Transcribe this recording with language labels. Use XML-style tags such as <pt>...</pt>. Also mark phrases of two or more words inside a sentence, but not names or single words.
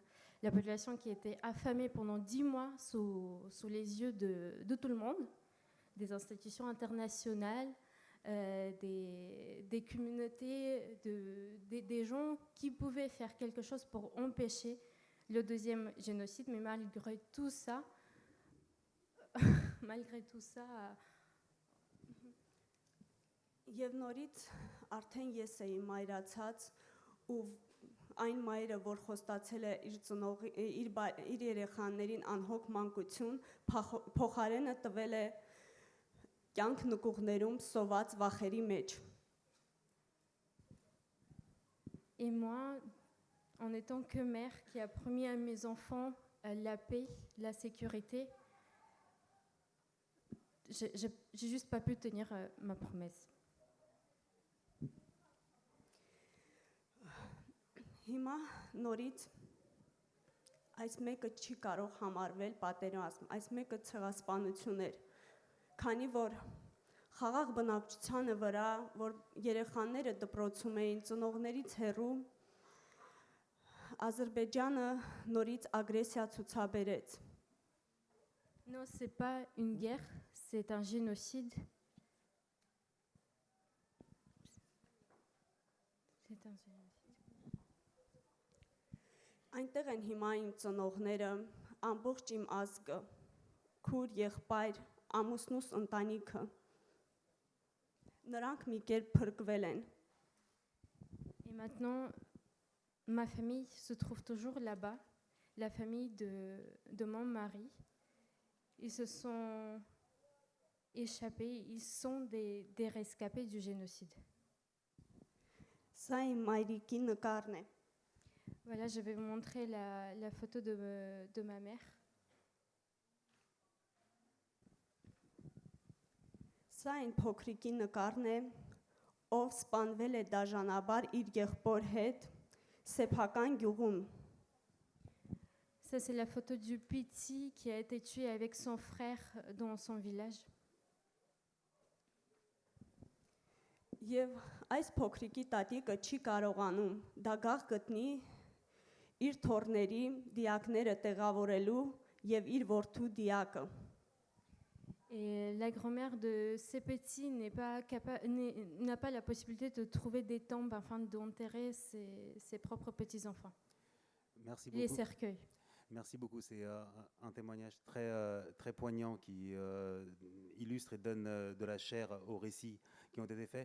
<fr>La population qui était affamée pendant 10 mois sous les yeux de tout le monde, des institutions internationales, des communautés, des gens qui pouvaient faire quelque chose pour empêcher le 2e génocide, mais malgré tout ça,</fr> <hy>Եվ նորից արդեն ես էի մայրացած ու այն մայրը, որ խոստացել է իր երեխաներին անհոգ մանկություն, փոխարենը տվել է կյանք նկուղներում սոված վախերի մեջ։</hy> <fr>Et moi, en étant que mère qui a promis à mes enfants la paix, la sécurité, j'ai juste pas pu tenir ma promesse.</fr> <hy>Հիմա նորից այս մեկը չի կարող համարվել պատերազմ, այս մեկը ցեղասպանություն էր, քանի որ խաղաղ բնակչությանը վրա, որ երեխաները դպրոցում էին, ծնողներից հեռու, Ադրբեջանը նորից ագրեսիա ցուցաբերեց։</hy> <fr>Non, c'est pas une guerre, c'est un génocide. C'est un génocide.</fr> <hy>Այնտեղ են հիմա իմ ծնողները, ամբողջ իմ ազգը, քուր, եղբայր, ամուսնուս ընտանիքը։ Նրանք մի կերպ փրկվել են։</hy> <fr>Et maintenant, ma famille se trouve toujours là-bas, la famille de mon mari. Ils se sont échappés, ils sont des rescapés du génocide.</fr> <hy>Սա իմ մայրիկի նկարն է։</hy> <fr>Voilà, je vais vous montrer la photo de ma mère.</fr> <hy>Սա այն փոքրիկի նկարն է, ով սպանվել է դաժանաբար իր եղբոր հետ սեփական գյուղում։</hy> <fr>Ça, c'est la photo du petit qui a été tué avec son frère dans son village.</fr> <hy>Եվ այս փոքրիկի տատիկը չի կարողանում դագաղ գտնի իր թորների դիակները տեղավորելու եւ իր որդու դիակը։</hy> <fr>Et la grand-mère de ces petits n'a pas la possibilité de trouver des tombes afin d'enterrer ses propres petits-enfants. Merci Les beaucoup. cercueils. Merci beaucoup. C'est un témoignage très poignant qui illustre et donne de la chair aux récits qui ont été faits.</fr>